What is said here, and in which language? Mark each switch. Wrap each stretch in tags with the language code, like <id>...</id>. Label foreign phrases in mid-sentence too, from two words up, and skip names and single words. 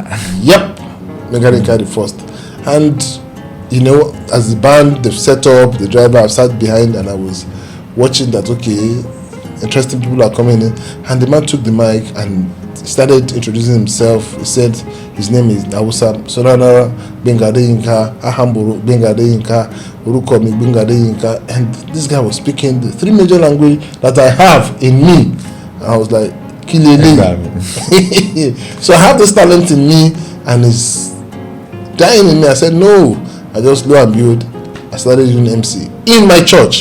<en>Yep, Benga Deyinka the first. And you know, as the band they've set up, the driver, I've sat behind and I was watching that. Okay, interesting people are coming in, and the man took the mic and started introducing himself. He said his name is Awusa Sonana Benga Deyinka, Ahamburu Benga Deyinka, Urukomi Benga Deyinka, and this guy was speaking the three major languages that I have in me. And I was like, Kilele. So I have this talent in me, and it's dying in me. I said no. I just lo and behold, I started doing MC in my church.</en>